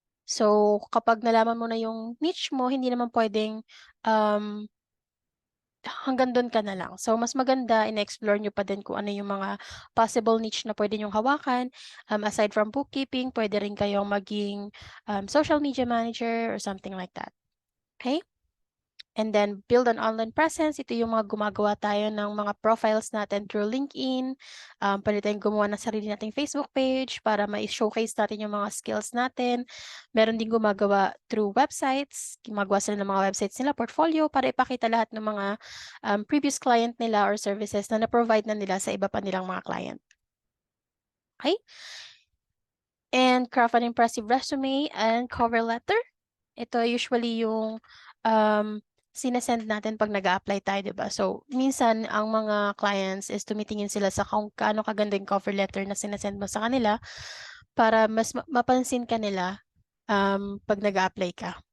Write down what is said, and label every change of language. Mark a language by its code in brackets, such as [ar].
[tl] So, kapag nalaman mo na yung niche mo, hindi naman pwedeng hanggang doon ka na lang. So, mas maganda, in-explore nyo pa din kung ano yung mga possible niche na pwede nyong hawakan. [en] Aside from bookkeeping, [tl] pwede rin kayong maging [en] social media manager or something like that. Okay? And then, build an online presence. [tl] Ito yung mga gumagawa tayo ng mga profiles natin through LinkedIn. Pwede tayong gumawa ng sarili nating Facebook page para ma-showcase natin yung mga skills natin. Meron din gumagawa through websites. Gumagawa sila ng mga websites nila, portfolio, para ipakita lahat ng mga previous client nila or services na na-provide na nila sa iba pa nilang mga client. [en] Okay? And craft an impressive resume and cover letter. [tl] Ito usually yung sinesend natin pag nag-a-apply tayo, diba? So, minsan, ang mga clients is tumitingin sila sa kung kaano kaganda yung cover letter na sinesend mo sa kanila para mas mapansin ka nila pag nag-a-apply ka.